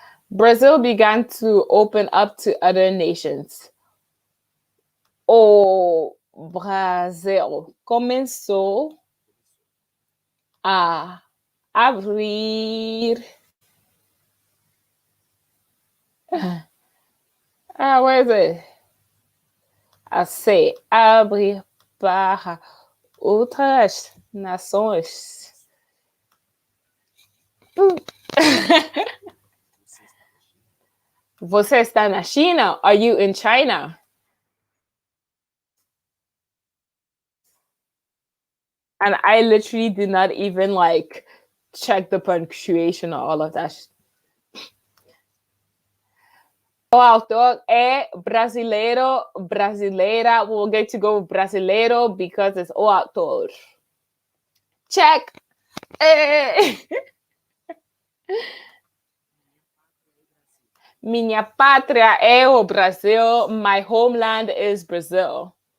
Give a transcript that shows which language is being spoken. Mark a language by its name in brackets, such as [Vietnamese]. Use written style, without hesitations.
[English] Brazil began to open up to other nations. [Portuguese] O Brasil começou a abrir. [English] Where is it? [Portuguese] A se abrir para outras nações. Você está na China? [English] Are you in China? And I literally did not even like check the punctuation or all of that. [Portuguese] O autor é brasileiro, brasileira. [English] We're going to go brasileiro because it's o autor. Check. Hey. [Portuguese] Minha pátria é o Brasil. [English] My homeland is Brazil.